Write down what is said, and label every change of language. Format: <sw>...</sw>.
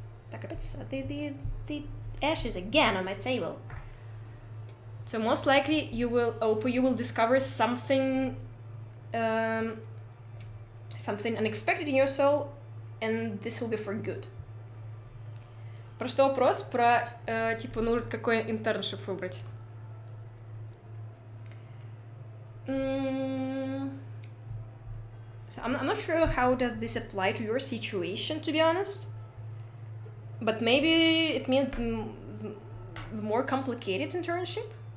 <en>the ashes again on my table. So most likely you will discover something something unexpected in your soul, and this will be for good.</en> <ru>Просто вопрос про, типа, ну, какой интерншип выбрать.</ru> <en>So I'm not sure how does this apply to your situation, to be honest. But maybe it means the more complicated internship.</en>